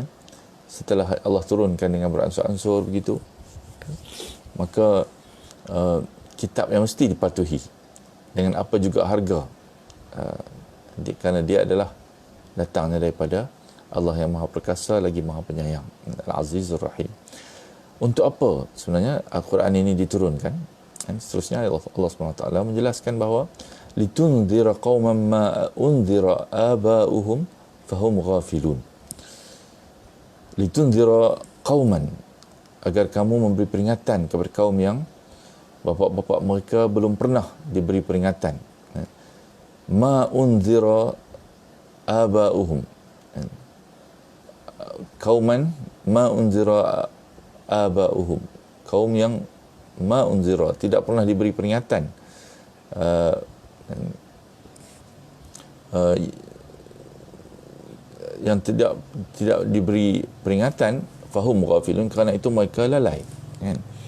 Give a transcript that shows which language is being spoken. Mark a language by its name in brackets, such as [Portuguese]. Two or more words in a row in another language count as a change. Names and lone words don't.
[Malay] Setelah Allah turunkan dengan beransur-ansur begitu, maka kitab yang mesti dipatuhi dengan apa juga harga, kerana dia adalah datangnya daripada Allah yang Maha Perkasa lagi Maha Penyayang, [Arabic] العزيز الرحيم. [Malay] Untuk apa sebenarnya Al-Quran ini diturunkan? Dan seterusnya Allah SWT menjelaskan bahawa [Arabic] لتنذر قوما ما أنذر آباؤهم فهم غافلون. لتنذر قوما, [Malay] agar kamu memberi peringatan kepada kaum yang bapa-bapa mereka belum pernah diberi peringatan. [Arabic] ما أنذر آباؤهم قوما ما أنذر آباؤهم, [Malay] kaum yang [Arabic] ما أنذر, [Malay] tidak pernah diberi peringatan, yang tidak diberi peringatan, [Arabic] فهم غافلون, [Malay] kerana itu mereka lalai, kan?